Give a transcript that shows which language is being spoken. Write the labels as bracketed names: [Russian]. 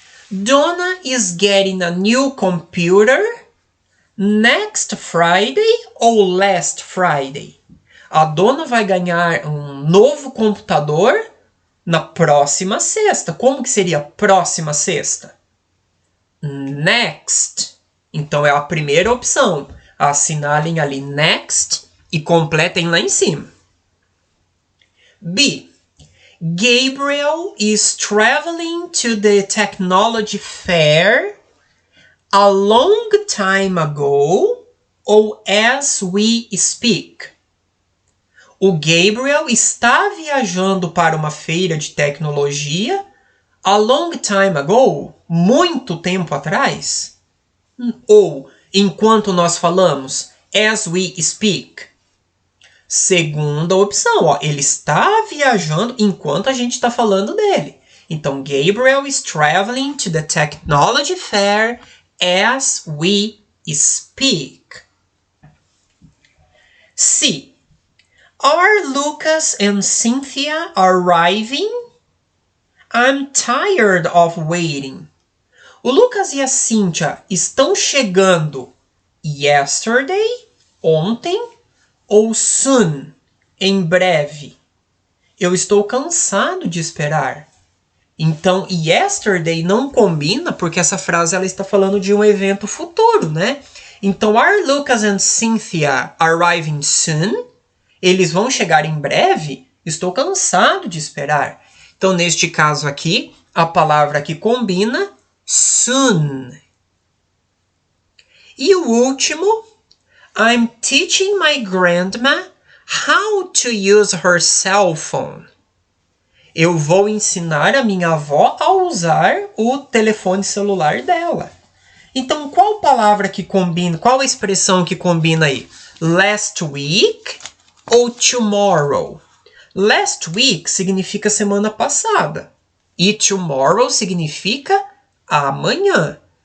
[English] Donna is getting a new computer next Friday ou last Friday? [Portuguese] A dona vai ganhar um novo computador na próxima sexta. Como que seria próxima sexta? [English] Next. [Portuguese] Então, é a primeira opção. Assinalem ali next e completem lá em cima. B. [English] Gabriel is traveling to the technology fair a long time ago ou as we speak. [Portuguese] O Gabriel está viajando para uma feira de tecnologia [English] a long time ago, [Portuguese] muito tempo atrás, ou enquanto nós falamos? [English] As we speak. [Portuguese] Segunda opção, ó, ele está viajando enquanto a gente está falando dele. Então, [English] Gabriel is traveling to the technology fair as we speak. C. Are Lucas and Cynthia arriving? I'm tired of waiting. [Portuguese] O Lucas e a Cynthia estão chegando yesterday, ontem, ou soon, em breve. Eu estou cansado de esperar. Então, yesterday não combina porque essa frase ela está falando de um evento futuro, né? Então, [English] are Lucas and Cynthia arriving soon? [Portuguese] Eles vão chegar em breve? Estou cansado de esperar. Então, neste caso aqui, a palavra que combina, soon. E o último, [English] I'm teaching my grandma how to use her cell phone. [Portuguese] Eu vou ensinar a minha avó a usar o telefone celular dela. Então, qual palavra que combina? Qual a expressão que combina aí? [English] Last week ou tomorrow? Last week [Portuguese] significa semana passada. E tomorrow significa amanhã.